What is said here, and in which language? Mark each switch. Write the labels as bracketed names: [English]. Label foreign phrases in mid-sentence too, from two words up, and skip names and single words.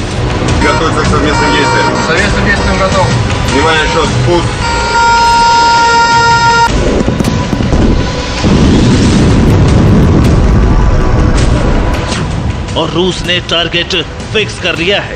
[Russian] Готовиться к совместным действиям. Совместным действиям готов. Внимание, счет, спуск. [Hindi] और रूस ने [English] target fix [Hindi] कर लिया है।